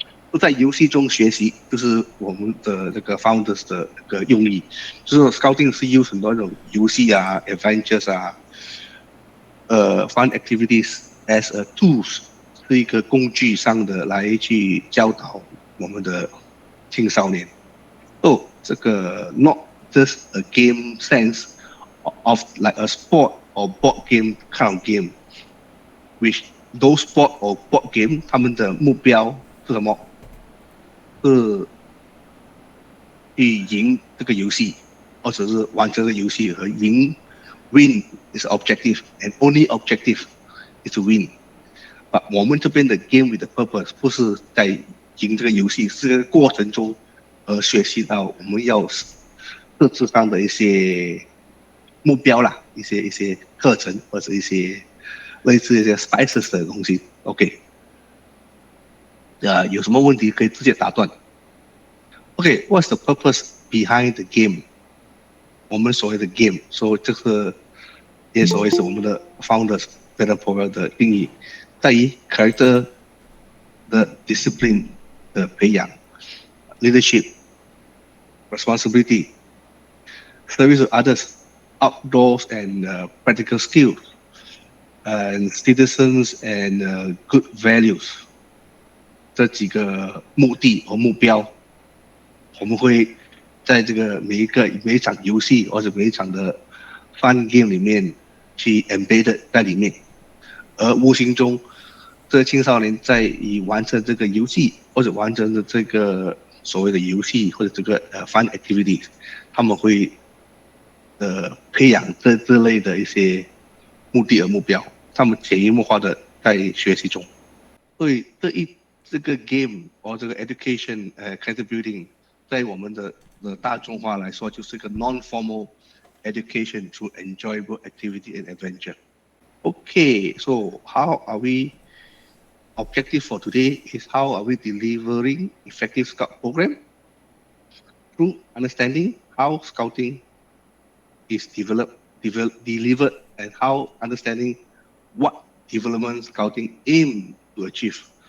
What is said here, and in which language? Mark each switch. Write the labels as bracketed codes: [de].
[zh] 都在游戏中学习，就是我们的这个 founders 的那个用意，就是 Scouting 是用很多那种游戏啊、adventures 啊、 [en] fun activities as a tools， [zh] 是一个工具上的来去教导我们的青少年。 [en] 这个 not just a game sense of like a sport or board game kind of game, which those sport or board game [zh] 他们的目标是什么？是去赢这个游戏，或者是完成这个游戏和赢 [en] win is objective and only objective is to win。 [zh] 我们这边的 [en] game with the purpose [zh] 不是在赢这个游戏，是这个过程中学习到我们要设置上的一些目标啦，一些课程或者一些类似一些 spices 的东西。 OK， 有什么问题可以直接打断。 [en] Okay, what's the purpose behind the game? [zh] 我们所谓的 game， 所以这个也所谓是我们的 founders 跟 program 的定义，在于 character 的 discipline 的培养 ， [en] leadership, responsibility, service to others, outdoors and practical skills, and citizens and good values [zh] 这几个目的和目标。我们会在这个每一场游戏或者每一场的 fun game 里面去 embed 在里面，而无形中，这青少年在以完成这个游戏或者完成的这个所谓的游戏或者这个fun activity， 他们会培养这类的一些目的和目标，他们潜移默化的在学习中。所以这个 game 或这个 education character building。 [en] 在我们的大众化来说，就是一个 non-formal education through enjoyable activity and adventure. Okay, so how are we? Objective for today is how are we delivering effective scout program through understanding how scouting is delivered, and how understanding what development scouting aim to achieve.